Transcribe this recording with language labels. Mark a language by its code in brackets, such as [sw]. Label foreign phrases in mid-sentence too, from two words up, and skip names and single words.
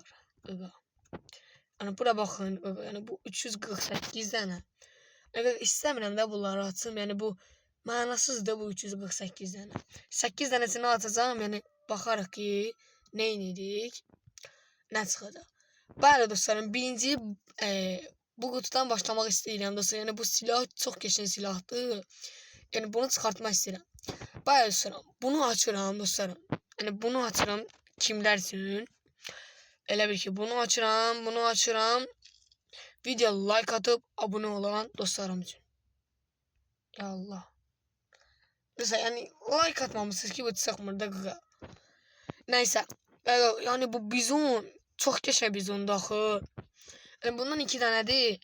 [tr] Yani bura bakın. Yani bu 348 tane. Yani istemiyorum da bunları atım. Yani bu manasız da bu 348 tane. 8 tanesini atacağım yani bakarıq ki neyinirik, ne çıxacaq. [az] Bəli dostlarım, birinci bu kutudan başlamaq istəyirəm dostlar. Yəni bu silah çox keçən silahdır. Yəni bunu çıxartmaq istəyirəm. Bəli dostlarım, bunu açıram dostlarım. Yəni bunu açıram kimlər üçün? Elə bil ki bunu açıram. [tr] Video like atıp abone olan dostlarım için. [ar] يا الله. [tr] Mesela yani like atmamışsınız ki bu çıkmır da. Neyse. Yani bu bizon çok geçen bizon daxı. Yani bundan 2 tane değil.